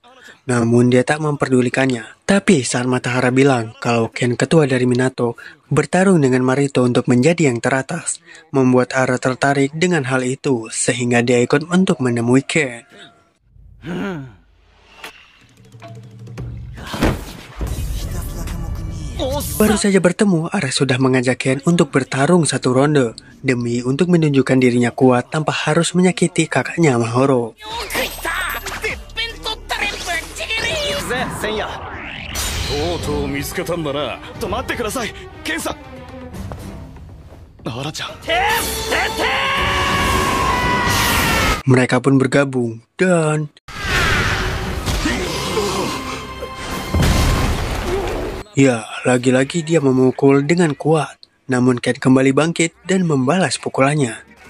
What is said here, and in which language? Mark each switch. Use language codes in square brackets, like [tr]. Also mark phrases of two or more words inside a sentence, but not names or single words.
[id] Namun dia tak memperdulikannya. Tapi saat Matakara bilang kalau Ken ketua dari Minato bertarung dengan Marito untuk menjadi yang teratas, membuat Ara tertarik dengan hal itu sehingga dia ikut untuk menemui Ken. Baru saja bertemu, Ara sudah mengajak Ken untuk bertarung satu ronde demi untuk menunjukkan dirinya kuat tanpa harus menyakiti kakaknya Mahoro. [ja] とうとう見つけたんだなちょっと待ってくださいケンさんアラちゃん [id] Mereka pun bergabung dan ya, lagi-lagi dia memukul dengan kuat. Namun Ken kembali bangkit dan membalas pukulannya.